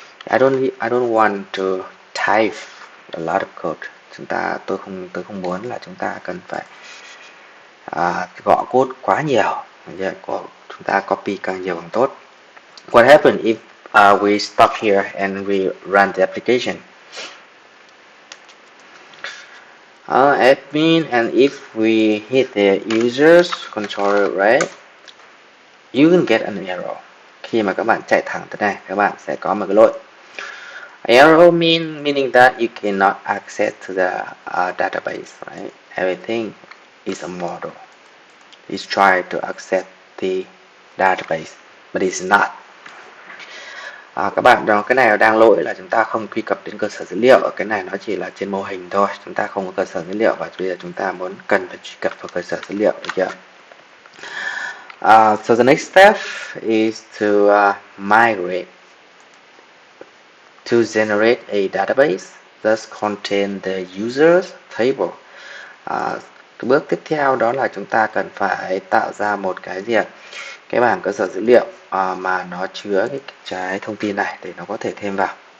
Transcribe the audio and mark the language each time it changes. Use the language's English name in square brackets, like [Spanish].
[English] I don't want to type a lot of code. [Vietnamese] Tôi không muốn là chúng ta cần phải gõ code quá nhiều. Chúng ta copy càng nhiều càng tốt. [English] What happens if we stop here and we run the application? Admin, and if we hit the users controller, right, you will get an error. [Vietnamese] Khi mà các bạn chạy thẳng tới này, các bạn sẽ có một cái lỗi. [English] Error meaning that you cannot access to the database, right? Everything is a model. It's trying to access the database, but it's not. [Vietnamese] Các bạn đó, cái này đang lỗi là chúng ta không truy cập đến cơ sở dữ liệu. Cái này nó chỉ là trên mô hình thôi, chúng ta không có cơ sở dữ liệu và bây giờ chúng ta cần phải truy cập vào cơ sở dữ liệu, được chưa? [English] So the next step is to migrate to generate a database that contain the users table. [Vietnamese] Cái bước tiếp theo đó là chúng ta cần phải tạo ra một cái gì ạ? Cái bảng cơ sở dữ liệu mà nó chứa cái thông tin này để nó có thể thêm vào.